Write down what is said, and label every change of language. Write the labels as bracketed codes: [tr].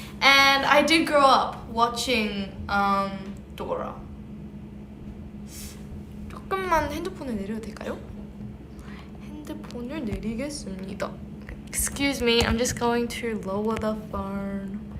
[en] And I did grow up watching Dora. [ko] 조금만 핸드폰을 내려도 될까요? 핸드폰을 내리겠습니다. [en] Excuse me, I'm just going to lower the phone.